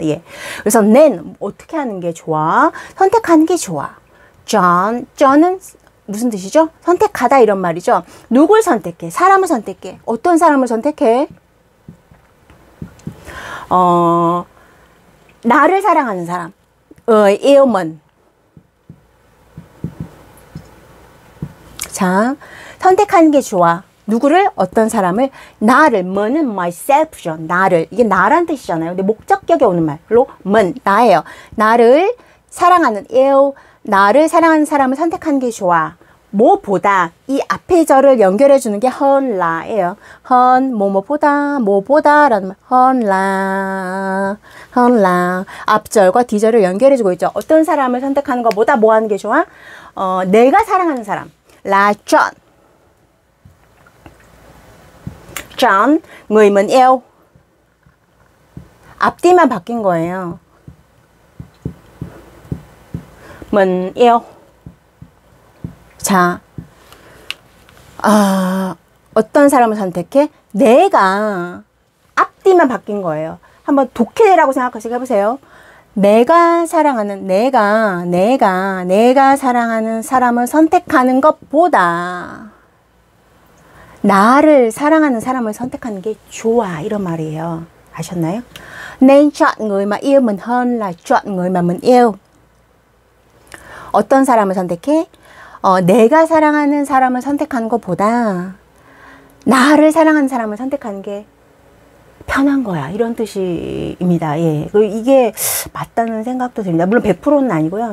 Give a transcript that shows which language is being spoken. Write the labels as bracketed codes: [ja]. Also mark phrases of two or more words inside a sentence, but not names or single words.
[ko] 예. 그래서 nên 어떻게 하는 게 좋아? 선택하는 게 좋아. 쩌는 무슨 뜻이죠? 선택하다 이런 말이죠. 누굴 선택해? 사람을 선택해. 어떤 사람을 선택해? 나를 사랑하는 사람. [vi] yêu mình. [ko] 자, 선택하는 게 좋아. 누구를? 어떤 사람을? 나를. 뭐는 myself죠. 나를. 이게 나란 뜻이잖아요. 근데 목적격에 오는 말로 문, 나예요. 나를 사랑하는 yêu, 나를 사랑하는 사람을 선택하는 게 좋아. 뭐보다, 이 앞에 절을 연결해 주는 게 [vi] hơn la [ko] 예요. hơn 뭐보다 라는 말. [vi] hơn la. [ko] 앞절과 뒤절을 연결해 주고 있죠. 어떤 사람을 선택하는 것보다 뭐 하는 게 좋아? 내가 사랑하는 사람. [vi] là chọn người mình yêu. [ko] 앞뒤만 바뀐 거예요. [vi] mình yêu. [ko] 자, 어떤 사람을 선택해? 내가. 앞뒤만 바뀐 거예요. 한번 독해라고 생각하시고 해보세요. 내가 사랑하는, 내가 사랑하는 사람을 선택하는 것보다 나를 사랑하는 사람을 선택하는 게 좋아. 이런 말이에요. 아셨나요? [vi] Nên chọn người mà yêu mình hơn là chọn người mà mình yêu. [ko] 어떤 사람을 선택해? 내가 사랑하는 사람을 선택하는 것보다 나를 사랑하는 사람을 선택하는 게 편한 거야. 이런 뜻입니다. 예. 이게 맞다는 생각도 듭니다. 물론 100%는 아니고요.